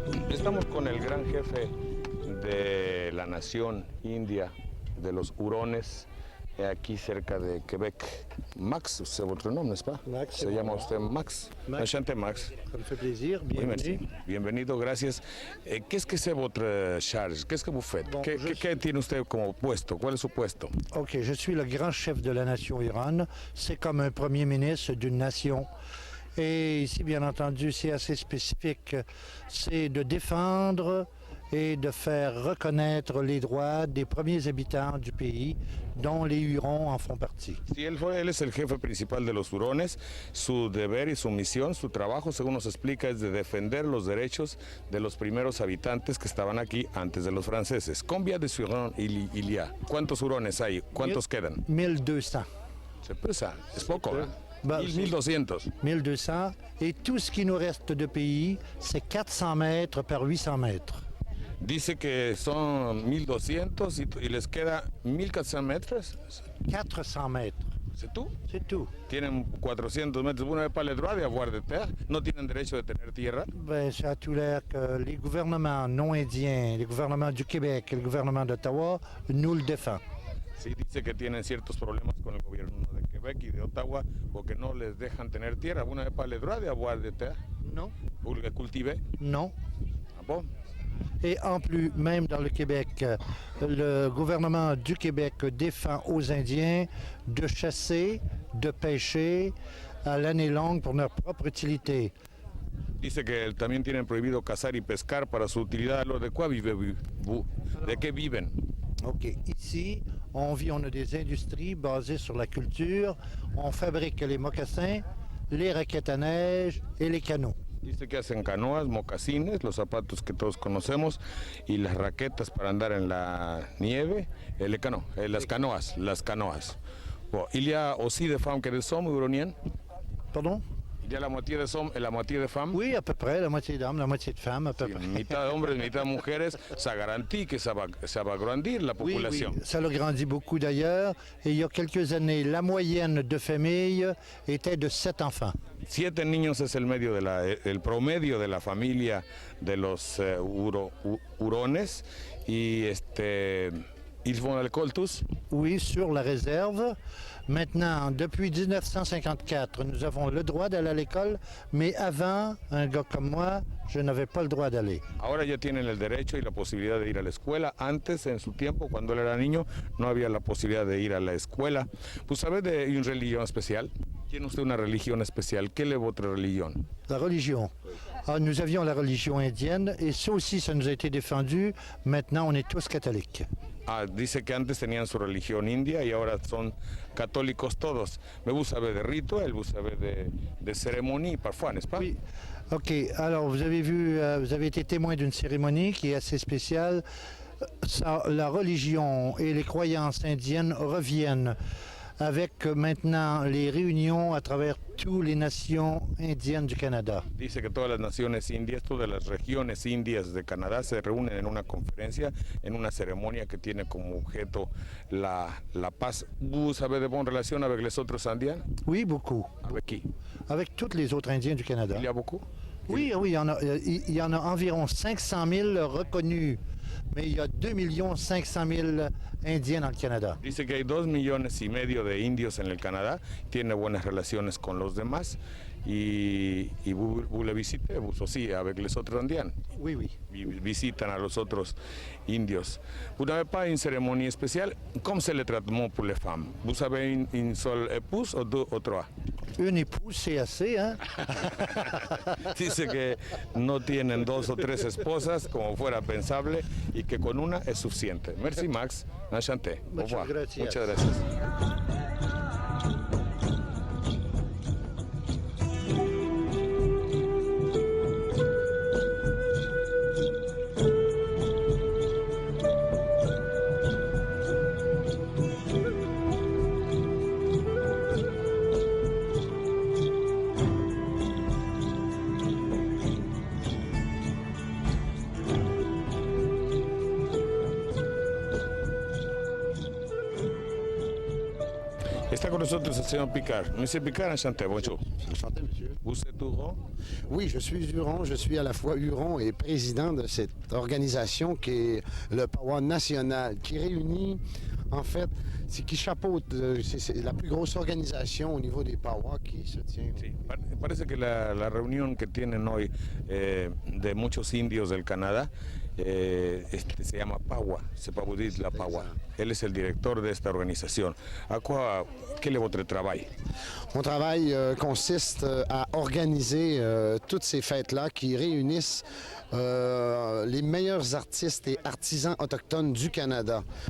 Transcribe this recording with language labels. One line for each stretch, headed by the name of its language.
Spanish: Estamos con el gran jefe de la nación india, de los hurones, aquí cerca de Quebec.
French: Max, c'est votre nom, n'est-ce pas? Max,
Spanish: Se llama usted Max. Enchanté, Max.
French: Ça me fait plaisir, Oui, merci. bienvenue.
Spanish: Bienvenido, gracias.
French: Qu'est-ce que c'est votre charge? Qu'est-ce que vous faites? Bon,
Spanish: ¿Qué tiene usted como puesto? ¿Cuál es su puesto?
French: Ok, je suis le grand chef de la nation Iran. C'est comme un premier ministre d'une nation. Et ici, bien entendu, c'est assez spécifique. C'est de défendre et de faire reconnaître les droits des premiers habitants du pays, dont les Hurons en font partie.
Spanish: Sí, él es el jefe principal de los hurones. Su deber y su misión, su trabajo, según nos explica, es de defender los derechos de los primeros habitantes que estaban aquí antes de los franceses.
French: Combien de hurons il y a?
Spanish: ¿Cuántos hurones hay? ¿Cuántos quedan? 1200. Se pesa, es poco, ¿eh? Bah, 1200. 1200.
French: Et tout ce qui nous reste de pays, c'est 400 mètres par 800 mètres.
Spanish: Dice que son 1200 y les queda 1400 metros.
French: 400 mètres. ¿C'est tout? C'est tout.
Spanish: Tienen 400 metros.
French: Vous n'avez pas le droit d'avoir de terre.
Spanish: No tienen derecho de tener tierra.
French: Ben, ça a tout l'air que les gouvernements non indiens, les gouvernements du Québec et le gouvernement d'Ottawa nous le défendent.
Spanish: Sí, dice que tienen ciertos problemas con el gobierno de Quebec Québec y de Ottawa porque no les dejan tener tierra.
French: Vous n'avez pas le droit d'avoir de terre Non, pour le cultiver? non. Ah bon? Et en plus, même dans le Québec, le gouvernement du Québec défend aux Indiens de chasser, de pêcher à l'année longue pour leur propre utilité.
Spanish: Dice que también tienen prohibido cazar y pescar para su utilidad. ¿De cuál vive? ¿De qué viven? OK.
French: Ici, on a des industries basées sur la culture. On fabrique les mocassins, les raquettes à neige et les canots.
Spanish: Dice que hacen canoas, mocasines, los zapatos que todos conocemos y las raquetas para andar en la nieve, las canoas.
French: Bon, il y a aussi des femmes qui sont huroniennes. Pardon? Il y a la moitié de hommes et la moitié de femmes. Oui, à peu près, la moitié d'hommes, la moitié de femmes, à peu
Spanish: Sí,
French: près.
Spanish: mitad de hombres, mitad de mujeres.
French: Ça garantit que ça va agrandir la Oui, population. oui, ça l'a grandi beaucoup d'ailleurs. Et il y a quelques années, la moyenne de famille était de 7 enfants.
Spanish: 7 niños es el promedio de la familia de los hurones y
French: ils vont à l'école tous. Oui, sur la réserve. Maintenant, depuis 1954, nous avons le droit d'aller à l'école, mais avant, un gars comme moi, je n'avais pas le droit d'aller.
Spanish: Ahora ya tienen el derecho y la posibilidad de ir a la escuela. Antes, en su tiempo, cuando él era niño, no había la posibilidad de ir a la escuela.
French: ¿Vous savez de
Spanish: una religión especial? ¿Tiene usted una religión especial? ¿Qué es votre religión?
French: La religion. Ah, nous avions la religion indienne, et ça aussi, ça nous a été défendu. Maintenant, on est tous catholiques.
Spanish: Ah, dice que antes tenían su religión india y ahora son católicos todos.
French: Mais vous savez de rituel, vous savez de cérémonie parfois, n'est-ce pas? Oui. OK. Alors, vous avez vu, vous avez été témoin d'une cérémonie qui est assez spéciale. La religion et les croyances indiennes reviennent avec maintenant les réunions à travers toutes les nations indiennes du Canada.
Spanish: Dice que todas las naciones indias, todas las regiones indias de Canadá se reúnen en una conferencia, en una ceremonia que tiene como objeto la paz.
French: ¿Vous avez de bonnes relations avec les autres Indiens? Oui, beaucoup. Avec qui? Avec tous les autres Indiens du Canada. Il y a beaucoup? Oui, oui, il y en a environ 500 000 reconnus, mais il y a 2 500 000 Indiens dans le Canada.
Spanish: Dice que hay 2,5 millones de indios en el Canadá, tiene buenas relaciones con los demás y
French: vous le visitez, vous aussi, avec les autres Indiens. Oui, oui.
Spanish: Visitan a los otros indios.
French: Vous n'avez pas une cérémonie spéciale? Comme c'est le traitement pour les femmes? Vous avez une seule épouse ou deux ou trois? Une épouse, c'est assez, hein?
Spanish: Dice que no tienen 2 o 3 esposas, como fuera pensable, y que con una es suficiente.
French: Merci, Max. Enchanté. Au revoir.
Spanish: Muchas gracias. Está con nosotros el señor Picard.
French: Monsieur Picard, enchanté, bonjour. Enchanté, monsieur. Vous êtes Huron? Oui, je suis Huron. Je suis à la fois Huron et président de cette organisation qui est le Powwow national, qui réunit, en fait, qui chapeaute, c'est la plus grosse organisation au niveau des Powwow qui se tient.
Spanish: Sí, parece que la reunión que tienen hoy de muchos indios del Canadá se llama Powwow, se paudit la Powwow. Él es el director de esta organización.
French: Quel est votre travail? Mon travail consiste à organiser toutes ces fêtes-là qui réunissent les meilleurs artistes et artisans autochtones du Canada.